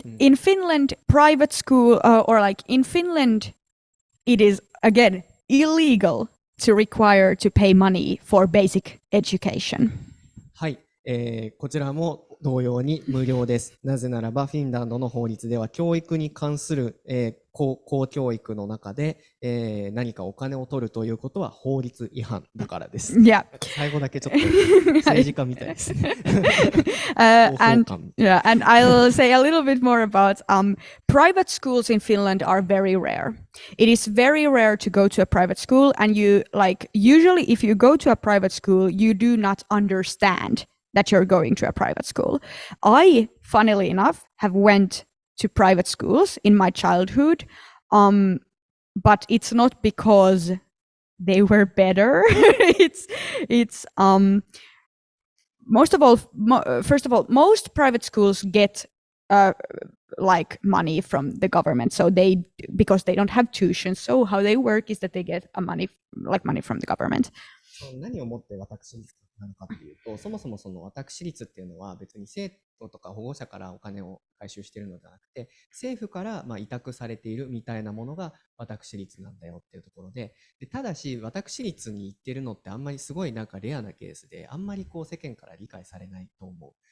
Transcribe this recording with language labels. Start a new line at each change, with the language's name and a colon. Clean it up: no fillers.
English: In Finland, private school, or like in Finland, it is, again, illegal to require to pay money for basic education.
Japanese: はい。こちらも同様に無料です。なぜならばフィンランドの法律では教育に関する、公教育の中で、何かお金を取るということは法律違反だからです。
English: Yeah.
Japanese: 最後だけちょっと政治家みたいですね。
English: and I'll say a little bit more about private schools in Finland are very rare. It is very rare to go to a private school, and you usually if you go to a private school, you do not understand that you're going to a private school. I, funnily enough, have went to private schools in my childhood, but it's not because they were better. it's first of all, most private schools get like money from the government, so because they don't have tuition. So how they work is that they get money from the government.
Japanese: 何をもって私立なのかというと、そもそもその私立っていうのは別に生徒とか保護者からお金を回収しているのではなくて、政府から委託されているみたいなものが私立なんだよっていうところで、ただし私立に行ってるのってあんまりすごいなんかレアなケースで、あんまりこう世間から理解されないと思う。